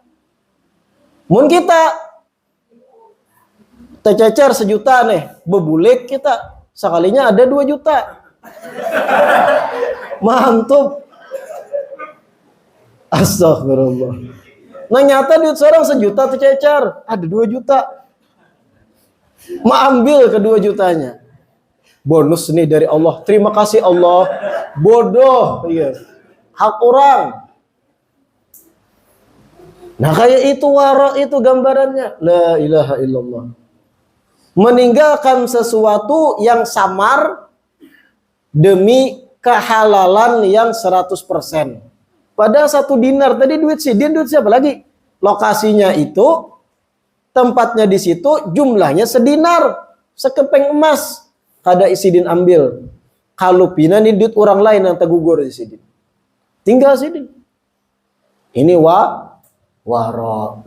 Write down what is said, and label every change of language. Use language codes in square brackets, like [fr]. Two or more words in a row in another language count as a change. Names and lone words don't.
[bjn] Mun kita tercecer 1 juta nih, bebulik kita sekalinya ada 2 juta. Mantap. Astagfirullah. Nah nyata duit seorang 1 juta tercecer, ada 2 juta. Ambil ke 2 jutanya. Bonus nih dari Allah. Terima kasih Allah. Bodoh. Iya. Hak orang. Nah kayak itu warok itu gambarannya. [ar] لا إله إلا الله. [bjn] Meninggalkan sesuatu yang samar demi kehalalan yang 100%. Padahal 1 dinar tadi duit sidin, duit siapa lagi? Lokasinya itu, tempatnya di situ, jumlahnya sedinar, sekepeng emas. Kada sidin ambil. Kalau pina ini duit orang lain yang tergugur di sidin. Tinggal sidin. Ini warok.